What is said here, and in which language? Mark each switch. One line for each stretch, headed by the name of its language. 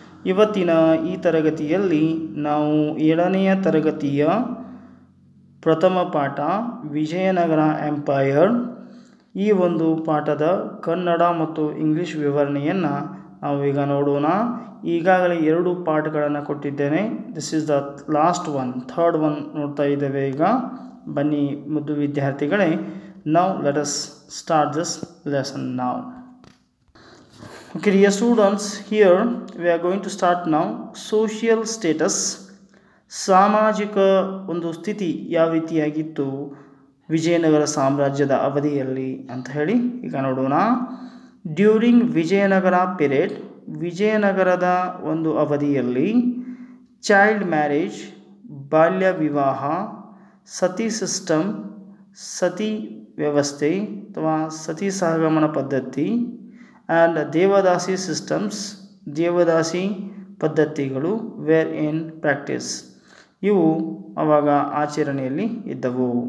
Kannada: ಇವತ್ತಿನ ಈ ತರಗತಿಯಲ್ಲಿ ನಾವು 7ನೆಯ ತರಗತಿಯ ಪ್ರಥಮ ಪಾಠ ವಿಜಯನಗರ ಎಂಪೈರ್ ಈ ಒಂದು ಪಾಠದ ಕನ್ನಡ ಮತ್ತು ಇಂಗ್ಲಿಷ್ ವಿವರಣೆಯನ್ನು ನಾವು ಈಗ ನೋಡೋಣ. ಈಗಾಗಲೇ 2 ಪಾಠಗಳನ್ನು ಕೊಟ್ಟಿದ್ದೇನೆ.
English: this is the last one, third one
Kannada: ನೋಡ್ತಾ ಇದ್ದೇವೆ ಈಗ. ಬನ್ನಿ ಮುದ್ದು ವಿದ್ಯಾರ್ಥಿಗಳೇ,
English: now let us start this lesson now. Okay dear students, here we are going to start now social status.
Kannada: ಸಾಮಾಜಿಕ ಒಂದು ಸ್ಥಿತಿ ಯಾವ ರೀತಿಯಾಗಿತ್ತು ವಿಜಯನಗರ ಸಾಮ್ರಾಜ್ಯದ ಅವಧಿಯಲ್ಲಿ ಅಂತ ಹೇಳಿ ಈಗ ನೋಡೋಣ.
English: during Vijayanagara period,
Kannada: ವಿಜಯನಗರದ ಒಂದು ಅವಧಿಯಲ್ಲಿ
English: child marriage,
Kannada: ಬಾಲ್ಯ ವಿವಾಹ, ಸತಿ ಸಿಸ್ಟಮ್, ಸತಿ ವ್ಯವಸ್ಥೆ ಅಥವಾ ಸತಿ ಸಹಗಮನ ಪದ್ಧತಿ ಆ್ಯಂಡ್ ದೇವದಾಸಿ ಸಿಸ್ಟಮ್ಸ್, ದೇವದಾಸಿ ಪದ್ಧತಿಗಳು
English: were in practice,
Kannada: ಇವು ಆವಾಗ ಆಚರಣೆಯಲ್ಲಿ ಇದ್ದವು.